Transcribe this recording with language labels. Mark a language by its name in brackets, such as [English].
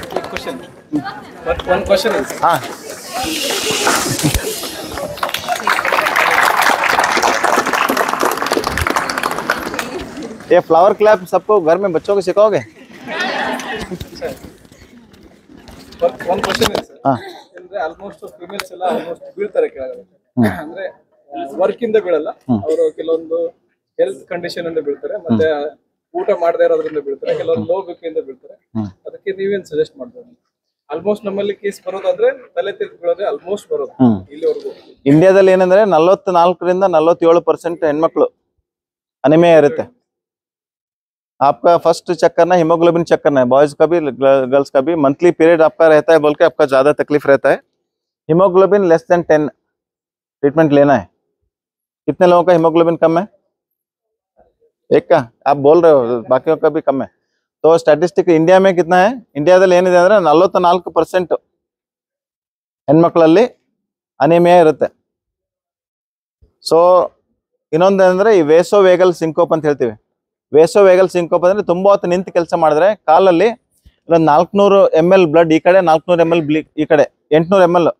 [English] Question. But one question is. हाँ. [Hindi] ये flower clap सबको घर में बच्चों को सिखाओगे? [English] One question is. हाँ. [Kannada] ಅಂದ್ರೆ ಆಲ್ಮೋಸ್ಟ್ ಫಿಮೇಲ್ಸ್ ಎಲ್ಲ ಆಲ್ಮೋಸ್ಟ್ ಬೀಳ್ತಾರೆ ಕೆಳಗಡೆ. ಅಂದ್ರೆ ವರ್ಕ್ ಇಂದ ಬೀಳಲ್ಲ, ಅವರು ಕೆಲವೊಂದು ಹೆಲ್ತ್ ಕಂಡೀಷನ್ ಇಂದ ಬೀಳ್ತಾರೆ, ಮತ್ತೆ ಊಟ ಮಾಡದೇ ಇರೋದ್ರಿಂದ ಬೀಳ್ತಾರೆ, ಕೆಲವೊಂದು ಲೋ ಬಿಪಿ ಇಂದ ಬೀಳ್ತಾರೆ. ಅದಕ್ಕೆ ನೀವೇನ್ ಸಜೆಸ್ಟ್ ಮಾಡ್ಬೋದು? ಆಲ್ಮೋಸ್ಟ್ ನಮ್ಮಲ್ಲಿ ಕೇಸ್ ಬರೋದಾದ್ರೆ ತಲೆ ತಿರುಗಿ ಬೀಳೋದೇ ಆಲ್ಮೋಸ್ಟ್ ಬರೋದು ಇಲ್ಲಿವರೆಗೂ. ಇಂಡಿಯಾದಲ್ಲಿ ಏನಂದ್ರೆ 44ರಿಂದ 47% ಹೆಣ್ಮಕ್ಳು ಅನಿಮಿಯಾ ಇರುತ್ತೆ. [Hindi] आपका फर्स्ट चेक करना है, हीमोग्लोबिन चेक करना है. बॉयज का भी गर्ल्स का भी मंथली पीरियड आपका रहता है, बोल के आपका ज़्यादा तकलीफ रहता है. हीमोग्लोबिन लेस देन 10 ट्रीटमेंट लेना है. कितने लोगों का हीमोग्लोबिन कम है? एक का आप बोल रहे हो, बाकियों का भी कम है. तो स्टैटिस्टिक इंडिया में कितना है? [Kannada] ಇಂಡಿಯಾದಲ್ಲಿ ಏನಿದೆ ಅಂದರೆ 44% ಹೆಣ್ಮಕ್ಳಲ್ಲಿ ಅನಿಮಿಯಾ ಇರುತ್ತೆ. ಸೊ ಇನ್ನೊಂದು ಅಂದರೆ ಈ ವೇಸೋ ವೇಗಲ್ ಸಿಂಕೋಪ್ ಅಂತ ಹೇಳ್ತೀವಿ. ವೇಸೋ ವೇಗಲ್ ಸಿಂಕೋಪ್ ಅಂದರೆ ತುಂಬ ಹೊತ್ತು ನಿಂತು ಕೆಲಸ ಮಾಡಿದ್ರೆ ಕಾಲಲ್ಲಿ ಒಂದು 400 ml ಬ್ಲಡ್ ಈ ಕಡೆ, 400 ml ಈ ಕಡೆ, 800 ml.